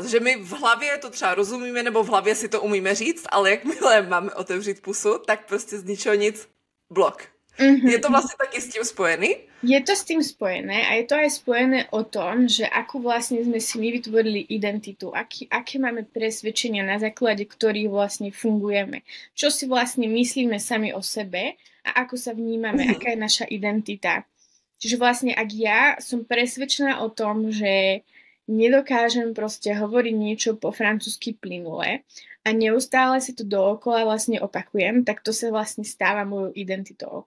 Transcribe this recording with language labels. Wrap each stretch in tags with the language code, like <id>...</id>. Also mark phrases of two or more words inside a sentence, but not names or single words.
<cs>Že my v hlavě to třeba rozumíme, nebo v hlavě si to umíme říct, ale jakmile máme otevřít pusu, tak prostě z ničeho nic blok. Mm-hmm. Je to vlastně taky s tím spojený?</cs> <sk>Je to s tým spojené a je to aj spojené o tom, že akú vlastne sme si my vytvorili identitu, aké máme presvedčenia, na základe ktorých vlastne fungujeme, čo si vlastne myslíme sami o sebe a ako sa vnímame, aká je naša identita. Čiže vlastne ak ja som presvedčená o tom, že nedokážem proste hovoriť niečo po francúzsky plynule a neustále si to dookola vlastne opakujem, tak to sa vlastne stáva mojou identitou.</sk>